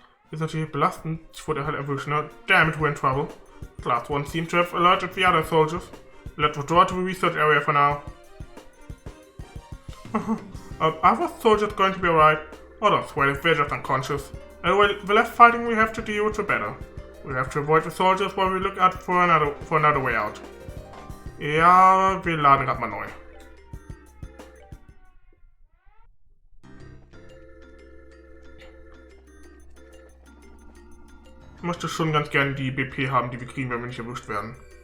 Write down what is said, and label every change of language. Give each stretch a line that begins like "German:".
German: Ist natürlich belastend. Ich wurde halt erwischt, ne?
English: Damn it, we're in trouble. The last one seemed to have alerted the other soldiers. Let's withdraw to the research area for now. Are the soldiers going to be alright? Others, well, if they're just unconscious. Well, the less fighting we have to deal with, the better. We have to avoid the soldiers while we look out for another way out.
German: Ja, wir laden gerade mal neu. Ich möchte schon ganz gerne die BP haben, die wir kriegen, wenn wir nicht erwischt werden.